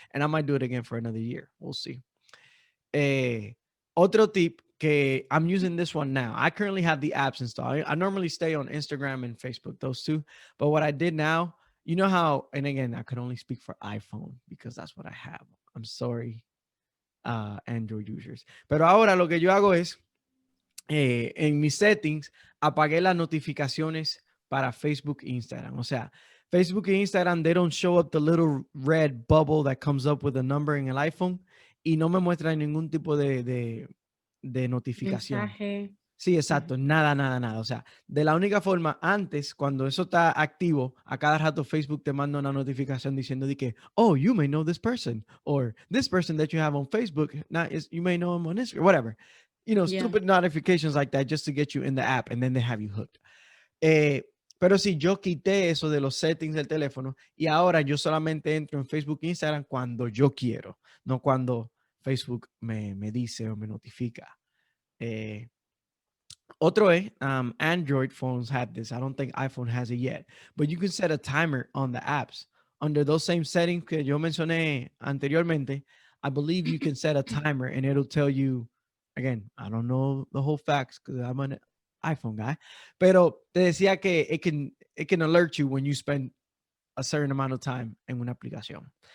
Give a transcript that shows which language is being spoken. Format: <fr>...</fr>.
<en>And I might do it again for another year. We'll see.</en> <es>Otro tip que</es> <en>I'm using this one now. I currently have the apps installed. I normally stay on Instagram and Facebook, those two. But what I did now, you know how, and again, I could only speak for iPhone because that's what I have. I'm sorry, Android users.</en> <es>Pero ahora lo que yo hago es, en mis settings, apagué las notificaciones para Facebook e Instagram. O sea, Facebook e Instagram,</es> <en>they don't show up the little red bubble that comes up with a number</en> <es>en el iPhone y no me muestra ningún tipo de notificación. Mensaje. Sí, exacto. Nada, nada, nada. O sea, de la única forma, antes, cuando eso está activo, a cada rato Facebook te manda una notificación diciendo de que,</es> <en>oh, you may know this person, or this person that you have on Facebook, you may know him on Instagram, whatever. Stupid notifications like that just to get you in the app, and then they have you hooked.</en> <es>Pero sí, yo quité eso de los settings del teléfono y ahora yo solamente entro en Facebook e Instagram cuando yo quiero, no cuando Facebook me dice o me notifica. Otro es,</es> <en>Android phones have this. I don't think iPhone has it yet, but you can set a timer on the apps. Under those same settings</en> <es>que yo mencioné anteriormente,</es> <en>I believe you can set a timer and it'll tell you, again, I don't know the whole facts because I'm an iPhone guy,</en> <es>pero te decía que</es> <en>it can alert you when you spend a certain amount of time</en> <es>en una aplicación.</es>